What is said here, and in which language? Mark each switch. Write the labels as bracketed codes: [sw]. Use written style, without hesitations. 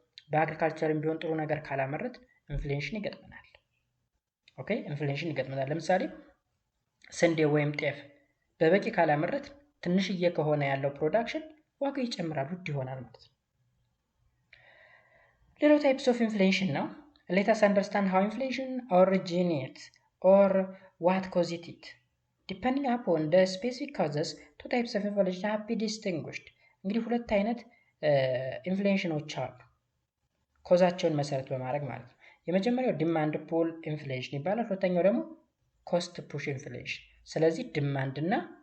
[am] በአግሪካልቸርም ቢሆን ጥሩ ነገር ካላመረት ኢንፍሌሽን ይገጥመናል። ኦኬ ኢንፍሌሽን ይገጥመናል። ለምሳሌ ስንዴ ወይም ጤፍ በበቂ ካላመረት ትንሽዬ ከሆነ ያለው ፕሮዳክሽን ዋጋ ይጨምራል፣ ውድ ይሆናል ማለት ነው። ሌላው ታይፕስ ኦፍ ኢንፍሌሽን ነው። [en] let us understand how inflation originates or what causes it. depending upon the specific causes, two types of inflation have been distinguished. [am] እንግዲህ ሁለት አይነት ኢንፍሌሽኖች አሉ ኮዛቸውን መሰረት በማድረግ ማለት ነው። የመጀመሪያው ዲማንድ ፑል ኢንፍሌሽን ይባላል። ሁለተኛው ደግሞ ኮስት ፑሽ ኢንፍሌሽን። ስለዚህ ዲማንድ እና